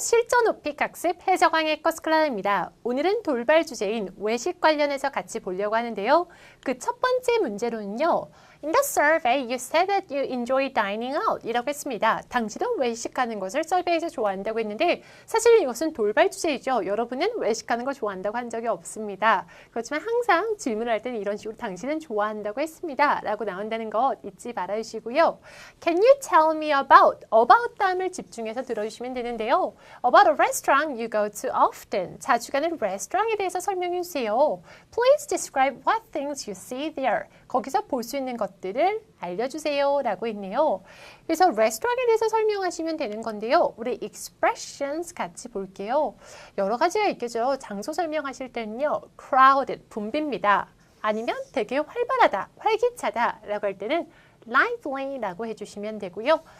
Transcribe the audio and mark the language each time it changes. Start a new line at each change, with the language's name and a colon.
Korean: 실전 오픽 학습 해적왕의 커스클라입니다. 오늘은 돌발 주제인 외식 관련해서 같이 보려고 하는데요. 그 첫 번째 문제로는요.
English: In the survey, you said that you enjoy dining out
Korean: 이라고 했습니다. 당신은 외식하는 것을 서베이에서 좋아한다고 했는데 사실 이것은 돌발 주제이죠. 여러분은 외식하는 걸 좋아한다고 한 적이 없습니다. 그렇지만 항상 질문을 할 때는 이런 식으로 당신은 좋아한다고 했습니다. 라고 나온다는 것 잊지 말아주시고요.
English: Can you tell me about
Korean: 다음을 집중해서 들어주시면 되는데요.
English: About a restaurant you go to often.
Korean: 자주 가는 레스토랑에 대해서 설명해 주세요.
English: Please describe what things you see there.
Korean: 거기서 볼 수 있는 것들을 알려주세요 라고 했네요. 그래서 레스토랑에 대해서 설명하시면 되는 건데요. 우리 expressions 같이 볼게요. 여러 가지가 있겠죠. 장소 설명하실 때는요. crowded, 붐빕니다. 아니면 되게 활발하다, 활기차다 라고 할 때는 lively 라고 해주시면 되고요.